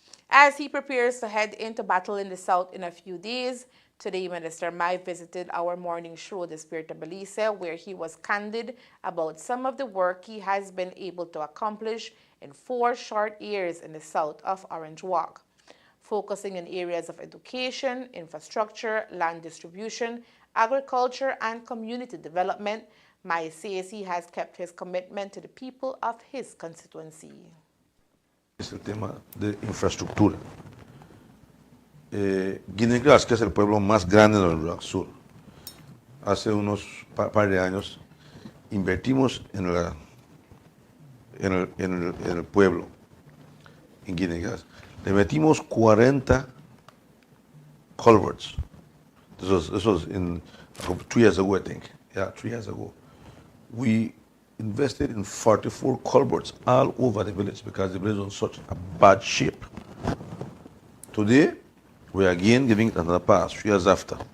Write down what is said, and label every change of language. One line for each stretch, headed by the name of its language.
English: As he prepares to head into battle in the South in a few days, today Minister May visited our morning show, The Spirit of Belize, where he was candid about some of the work he has been able to accomplish in 4 short years in the South of Orange Walk, focusing in areas of education, infrastructure, land distribution, agriculture, and community development. May says he has kept his commitment to the people of his constituency.
Spanish: Es el tema de infraestructura. Guinea-Glass, que es el pueblo más grande del sur, hace unos par de años invertimos en el pueblo, en Guinea-Glass. Le metimos 40 culverts
English: This was in 2 years ago, I think. Yeah, 3 years ago. We invested in 44 culverts all over the village because the village was in such a bad shape. Today, we are again giving it another pass, 3 years after,